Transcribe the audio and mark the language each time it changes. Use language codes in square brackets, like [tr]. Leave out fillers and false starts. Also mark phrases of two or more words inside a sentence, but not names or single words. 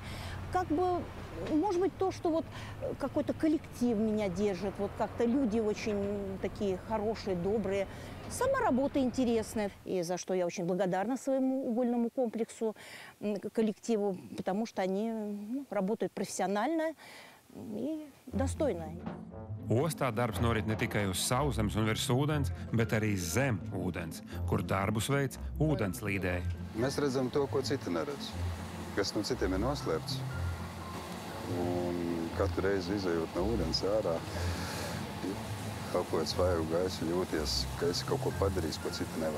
[ru] Как бы, может быть, то, что вот какой-то коллектив меня держит, вот как-то люди очень такие хорошие, добрые. Сама работа интересная, и за что я очень благодарна своему угольному комплексу, коллективу, потому что они работают профессионально и достойно. [lv] Ostā darbs norit ne tikai uz sauszemes un virs ūdens, bet arī zem ūdens, kur darbus veic ūdenslīdēji. Mēs redzam to, ko citi neredz, kas no citiem ir noslēpts. Un katru reizi izejot no ūdens ārā, elpojot svaigu gaisu, jūties, ka esi kaut ko padarījis, ko citi nevar.